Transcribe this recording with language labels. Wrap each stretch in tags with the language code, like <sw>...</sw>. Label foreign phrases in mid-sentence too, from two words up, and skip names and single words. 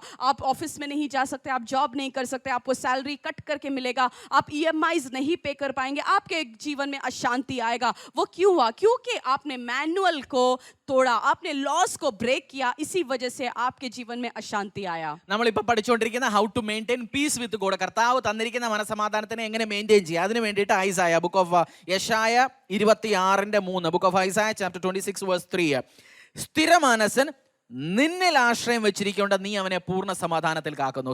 <hi>आप ऑफिस में नहीं जा सकते, आप जॉब नहीं कर सकते, आपको सैलरी कट करके मिलेगा, आप ईएमआईज नहीं पे कर पाएंगे, आपके जीवन में अशांति आएगा। वो क्यों हुआ? क्योंकि आपने मैनुअल को तोड़ा, आपने लॉस को ब्रेक किया, इसी वजह से आपके जीवन में अशांति आया।</hi> <ml>നമ്മളിപ്പോൾ പഠിച്ചുകൊണ്ടിരിക്കുന്ന</ml> <en>How to maintain peace with God.</en> <ml>കർത്താവ് തന്നിരിക്കുന്ന മനസമാധാനത്തിനെ എങ്ങനെ മെയിൻറ്റെയിൻ ചെയ്യുക, അതിന് വേണ്ടിയിട്ട് ഐസായ</ml> <en>book of</en> <ml>യശായ 26:3,</ml> <en>book of Isaiah chapter</en> <ml>26:3, സ്ഥിരമാനസൻ നിന്നിൽ ആശ്രയം വെച്ചിരിക്കേണ്ട നീ അവനെ പൂർണ്ണ സമാധാനത്തിൽ കാക്കുന്നു.</ml>